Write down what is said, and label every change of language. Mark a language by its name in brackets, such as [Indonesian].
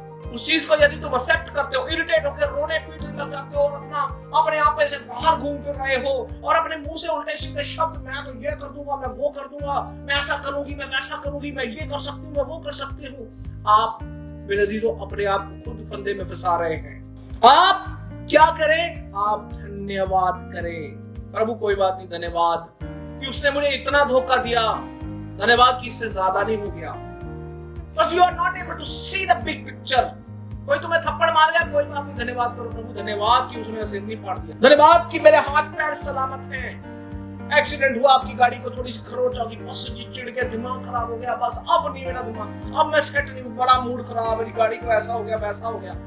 [Hindi] उस चीज को यदि तुम एक्सेप्ट करते हो, इरिटेट होकर रोने पीटने लग जाते हो और अपने आप से बाहर घूम फिर रहे हो और अपने मुंह से उल्टे सीधे शब्द, मैं तो ये कर दूंगा, मैं वो कर दूंगा, मैं ऐसा करूंगी, मैं वैसा करूंगी, मैं ये कर सकती हूँ, मैं वो कर सकती हूँ। आप मेरे अजीजों अपने आप को खुद फंदे में फंसा रहे हैं। आप क्या करें? आप धन्यवाद करें। प्रभु कोई बात नहीं, धन्यवाद कि उसने मुझे इतना धोखा दिया, धन्यवाद कि इससे ज्यादा नहीं हो गया। [English] Because you are not able to see the big picture. [Hindi] कोई तुम्हें थप्पड़ मार गया, कोई बात नहीं, धन्यवाद करो प्रभु, धन्यवाद कि उसने सिर नहीं फाड़ दिया, धन्यवाद कि मेरे हाथ पैर सलामत हैं। एक्सीडेंट हुआ, आपकी गाड़ी को थोड़ी सी खरोच आ गई, बस जी चिढ़ के दिमाग खराब हो गया, बस अब नहीं मेरा दिमाग, अब मैं सेट नहीं हूँ, बड़ा मूड खराब, मेरी गाड़ी को ऐसा हो गया वैसा हो गया।